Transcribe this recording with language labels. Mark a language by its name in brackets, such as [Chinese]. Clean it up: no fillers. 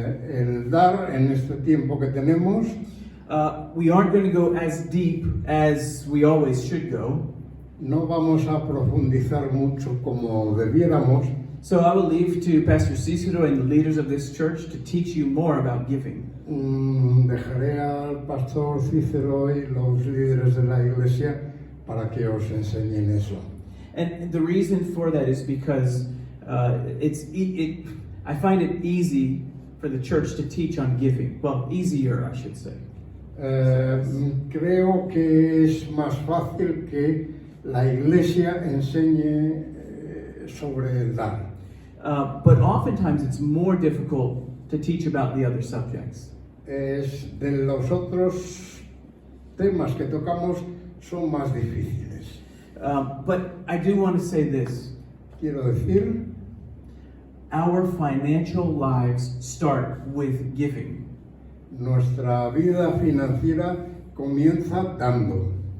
[Spanish] El dar en este tiempo que tenemos, [English] we aren't going to go as deep as we always should go. [Spanish] no vamos a profundizar mucho como debiéramos. [English] So I will leave to Pastor Cicero and the leaders of this church to teach you more about giving. [Spanish] Dejaré al pastor Cícero y los líderes de la iglesia para que os enseñen eso. [English] And the reason for that is because I find it easy for the church to teach on giving. Well, easier, I should say. [Spanish] Creo que es más fácil que la iglesia enseñe sobre el dar. [English] But oftentimes it's more difficult to teach about the other subjects. [Spanish] De los otros temas que tocamos son más difíciles. [English] But I do want to say this. [Spanish] Quiero decir, [English] Our financial lives start with giving. [Spanish] nuestra vida financiera comienza dando.